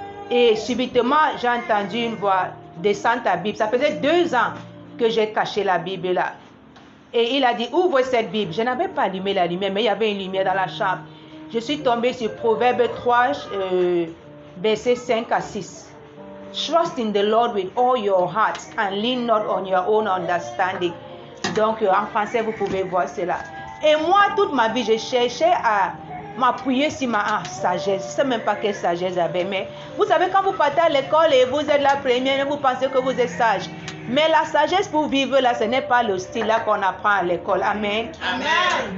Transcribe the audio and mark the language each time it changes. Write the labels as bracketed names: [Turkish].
[French] Et subitement, j'ai entendu une voix, descends ta Bible. Ça faisait 2 ans que j'ai caché la Bible là. Et il a dit, ouvre cette Bible. Je n'avais pas allumé la lumière, mais il y avait une lumière dans la chambre. Je suis tombée sur Proverbe 3, versets 5 à 6. [English] Trust in the Lord with all your heart and lean not on your own understanding. [French] Donc, en français, vous pouvez voir cela. Et moi, toute ma vie, je cherchais à m'appuyer sur ma sagesse. Je ne sais même pas quelle sagesse j'avais, mais vous savez, quand vous partez à l'école et vous êtes la première, vous pensez que vous êtes sage. Mais la sagesse pour vivre là, ce n'est pas le style là qu'on apprend à l'école. Amen. Amen.